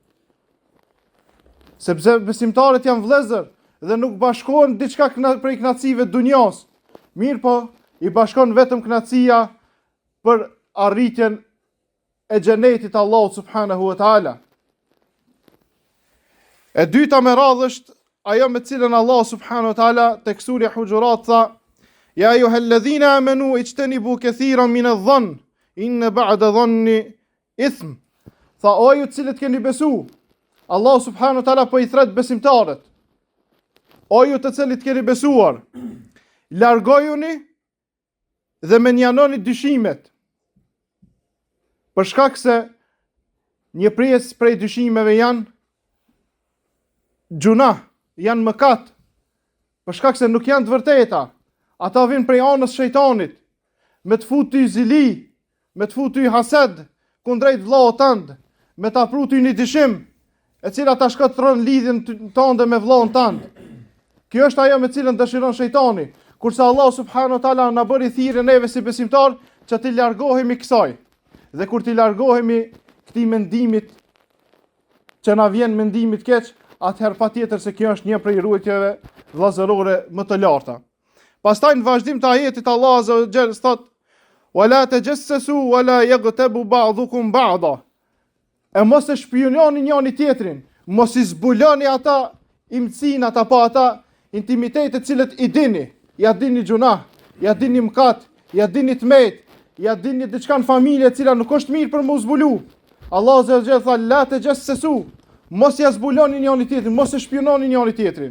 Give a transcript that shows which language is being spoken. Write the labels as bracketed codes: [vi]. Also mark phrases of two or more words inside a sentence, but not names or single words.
[sq] Sepse besimtarët janë vëllezër dhe nuk bashkohen diçka prej kënaqësive të dunjas. Mirë po I bashkon vetëm kënaqësia për arritjen e xhenetit Allahut [ar] سبحانه وتعالى. [sq] E dyta me radhë është ajo me cilën Allah [ar] سبحانه وتعالى [sq] tek surja Hujurat tha [ar] يا أيها الذين آمنوا اجتنبوا كثيرا من الظن إن بعض الظن إثم. [sq] Tha o ju të cilët keni besu, Allah [ar] سبحانه وتعالى [sq] po I thret besimtarët. O ju të cilët keni besuar, largojuni dhe menjanoni dyshimet. Për shkak se një pjesë prej dyshimeve janë gjuna, janë mëkat, për shkak se nuk janë të vërteta. Ata vijnë prej anës shejtanit, me të futë ty zili, me të futë ty hased kundrejt vllaut tënd, me ta pru ty një dyshim, e cila ta shkatërron lidhjen tënde me vllaun tënd. Kjo është ajo me cilën dëshiron shejtani, kurse Allah [ar] سبحانه وتعالى [sq] na bëri thirrje neve si besimtar që të largohemi kësaj. Dhe kur të largohemi këtij mendimit që na vjen mendimit keq, atëherë patjetër se kjo është një prej rujtjeve vllazërore më të larta. Pastaj në vazhdim të ajetit Allah [ar] عز وجل [sq] thot: [ar] "ولا تجسسوا ولا يغتب بعضكم بعضا." [sq] E mos e shpiononi njëri tjetrin, mos I zbuloni ata imcinat apo ata intimitete të cilët I dini, ja dini gjuna, ja dini mëkat, ja dini tmet, ja dini diçka në familje e cila nuk është mirë për mu zbulu. Allah [ar] عز وجل [sq] tha: [ar] "لا تجسسوا." [sq] Mos ja zbuloni njëri tjetrin, mos e shpiononi njëri tjetrin.